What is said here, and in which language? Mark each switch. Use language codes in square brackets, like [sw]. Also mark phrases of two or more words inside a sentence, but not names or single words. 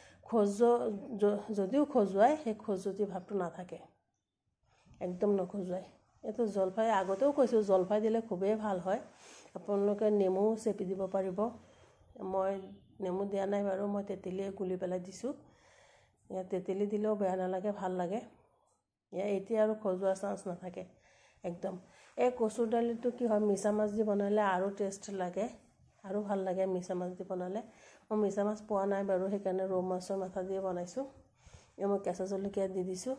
[as] যদিও খজুৱাই সেই খজুতি ভাবটো নাথাকে একদম নখজুৱাই এটো জলফাই আগতেও কৈছো জলফাই দিলে খুবেই ভাল হয় আপোনালোকে নেমু চেপি দিব পাৰিব মই নেমু দিয়া নাই বাৰু মই তেতেলি গুলি পেলাই দিছো বা তেতেলি দিলেও বেয়া নালাগে ভাল লাগে এতিয়া আৰু খজোৱা চান্স নাথাকে একদম। এই কচুৰ দালিটো কি হয়, মিছা মাছ দি বনালে আৰু টেষ্ট লাগে, আৰু ভাল লাগে মিছা মাছ দি বনালে। মই মিছা মাছ পোৱা নাই বাৰু, সেইকাৰণে ৰৌ মাছৰ মাথা দিয়ে বনাইছোঁ। মই কেঁচা জলকীয়া দি দিছোঁ।